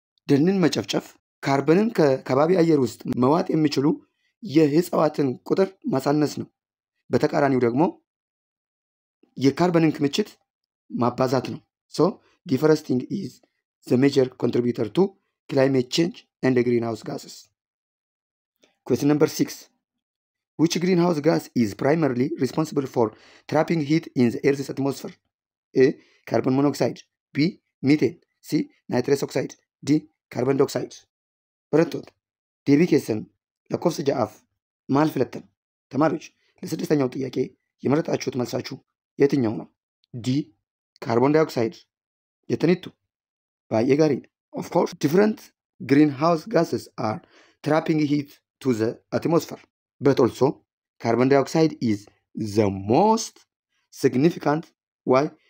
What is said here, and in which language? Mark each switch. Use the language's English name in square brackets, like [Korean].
[Amharic] ደንን መጨፍጨፍ ካርበንን ከከባቢ አየር ውስጥ መዋጥ የሚችሉ የእጽዋትን ቁጥር ማሳነስ ነው። በተቃራኒው ደግሞ የካርበንን ክምችት ማባዛት ነው። [English] So deforesting is the major contributor to climate change and the greenhouse gases. Question number 6. Which greenhouse gas is primarily responsible for trapping heat in the Earth's atmosphere? A. Carbon monoxide. B. Methane. C. Nitrous oxide. D. Carbon dioxide. [Oromo] Barattoota deebii keessan lakkoofsa ja'aaf maal filattan? [Amharic] ተማሪዎች ለስድስተኛው ጥያቄ የመረጣችሁት መልሳችሁ የትኛው ነው? [English] ዲ ካርቦን ዳይኦክሳይድ [Oromo] የተኒቱ ባየ ጋሪ [English] of course different greenhouse gases are trapping heat to the atmosphere but also carbon dioxide is the most significant. Why?